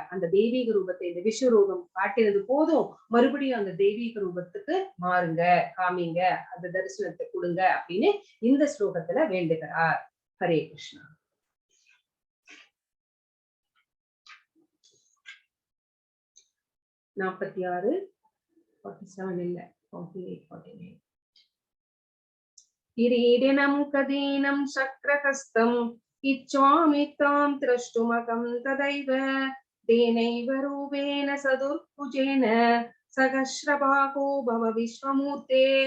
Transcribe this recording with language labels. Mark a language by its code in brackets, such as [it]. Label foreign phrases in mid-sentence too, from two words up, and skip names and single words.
[ta] அந்த தெய்வீக ரூபத்தை இந்த விஸ்வரூபம் காட்டினது போதும், மறுபடியும் அந்த தெய்வீக ரூபத்துக்கு மாறுங்க, காமிங்க, அந்த தரிசனத்தை கொடுங்க அப்படின்னு இந்த ஸ்லோகத்துல வேண்டுகிறார். ஹரே கிருஷ்ணா. நாற்பத்தி ஆறு, 47 இல்ல, 48, 49. [sa] किरीटिनं कदीनं शक्रहस्तम् इच्छामि तां द्रष्टुमहं तदैव तेनैव रूपेण सदुर्भुजेन सहस्रभागो भव विश्वमूर्ते